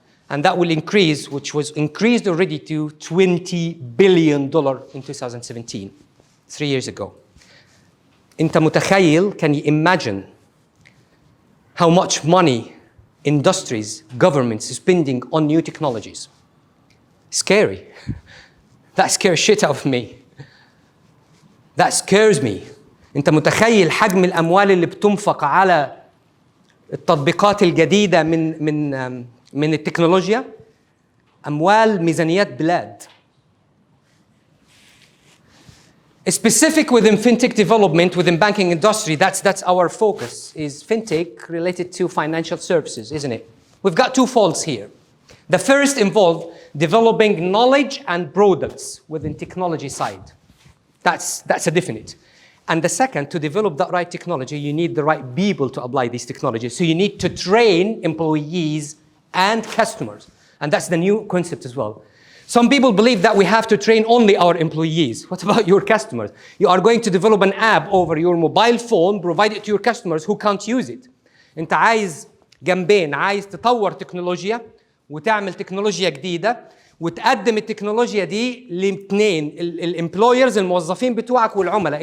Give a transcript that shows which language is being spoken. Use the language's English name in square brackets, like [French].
[English] And that will increase, which was increased already to $20 billion in 2017, 3 years ago. [Arabic] أنت متخيل, [English] can you imagine how much money industries, governments spending on new technologies? Scary. That scares shit out of me. That scares me. [Arabic] أنت متخيل حجم الأموال اللي بتنفق على التطبيقات الجديدة من التكنولوجيا؟ أموال ميزانيات بلاد. [English] Specific within fintech development, within banking industry, that's our focus, is fintech related to financial services, isn't it? We've got two folds here. The first involved developing knowledge and products within technology side. That's a definite. And the second, to develop that right technology, you need the right people to apply these technologies. So you need to train employees and customers. And that's the new concept as well. Some people believe that we have to train only our employees. What about your customers? You are going to develop an app over your mobile phone, provide it to your customers who can't use it. [Arabic] انت عايز جنبين، عايز تطور تكنولوجيا وتعمل تكنولوجيا جديدة وتقدم التكنولوجيا دي لاثنين، الامبلويرز الموظفين بتوعك والعملاء.